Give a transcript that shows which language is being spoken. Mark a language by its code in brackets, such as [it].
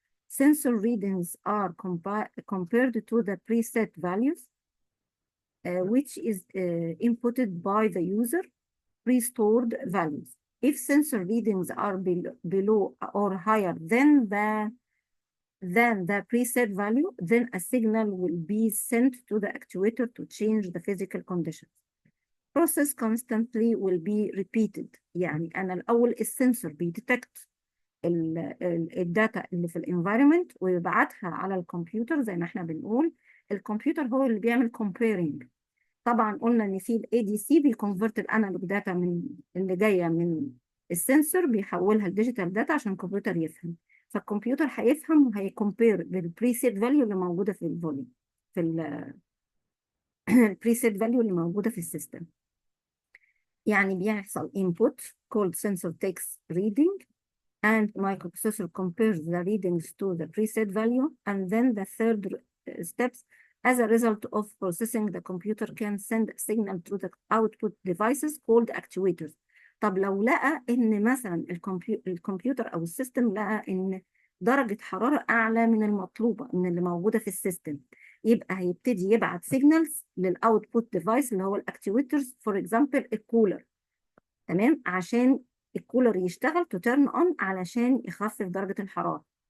[en] Sensor readings are compared to the preset values which is inputted by the user, pre-stored values. If sensor readings are below or higher than the preset value, then a signal will be sent to the actuator to change the physical conditions. Process constantly will be repeated. [ar] يعني أنا الأول السنسور بيديتكت الداتا اللي في الانفايرمنت ويبعتها على الكمبيوتر زي ما احنا بنقول. الكمبيوتر هو اللي بيعمل comparing. طبعا قلنا ان في الاي دي سي بيكونفرت الانالوج داتا من اللي جايه من السنسور بيحولها لديجيتال داتا عشان الكمبيوتر يفهم. فالكمبيوتر هيفهم وهيكمبير بالبريسيت فاليو اللي موجوده في الفوليوم في البريسيت فاليو اللي موجوده في السيستم. يعني بيحصل [en] input called sensor takes reading and microprocessor compares the readings to the preset value, and then the third steps. As a result of processing, the computer can send a signal to the output devices called actuators. [ar] طب لو لقى ان مثلا الكمبيوتر او السيستم لقى ان درجة حرارة اعلى من المطلوبة من اللي موجودة في السيستم، يبقى هيبتدي يبعت سيجنالز للاوتبوت ديفايس اللي هو الاكتويترز، [en] for example [ar] الكولر، تمام، عشان الكولر يشتغل [en] to turn on [ar] علشان يخفف درجة الحرارة.